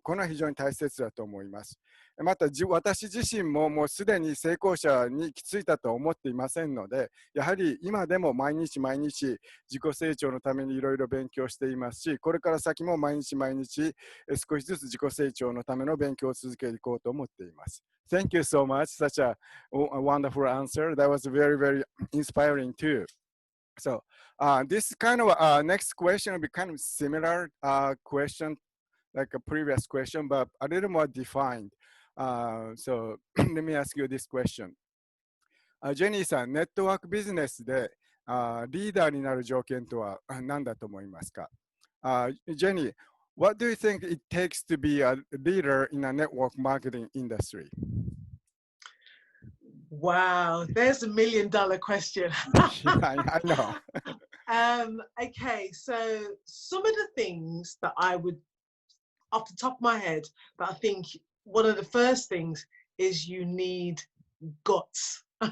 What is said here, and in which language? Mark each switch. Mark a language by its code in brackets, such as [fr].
[ja] これは非常に大切だと思います。また私自身ももうすでに成功者に行き着いたとは思っていませんので、やはり今でも毎日毎日自己成長のためにいろいろ勉強していますし、これから先も毎日毎日少しずつ自己成長のための勉強を続けていこうと思っています。 [en] Thank you so much. Such a wonderful answer. That was very, very inspiring too. So this kind of next question will be kind of similar question like a previous question, but a little more defined. So let me ask you this question. [ja] ジェニーさん、ネットワークビジネスでリーダーになる条件とは何だと思いますか？ [en] ジェニー、what do you think it takes to be a leader in a network marketing industry? Wow, there's $1 million question. I know. Okay, so some of the things that I would, off the top of my head, but I think one of the first things is you need guts.